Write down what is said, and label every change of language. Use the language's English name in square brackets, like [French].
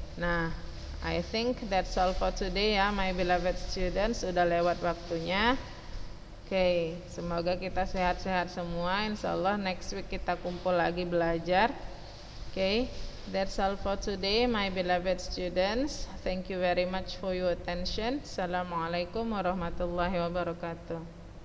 [English] Nah, I think that's all for today ya, my beloved students. [Indonesian] Sudah lewat waktunya. Oke, semoga kita sehat-sehat semua. Insyaallah [English] next week [Indonesian] kita kumpul lagi belajar. [English] Oke, that's all for today, my beloved students. Thank you very much for your attention. [Arabic] Assalamualaikum warahmatullahi wabarakatuh.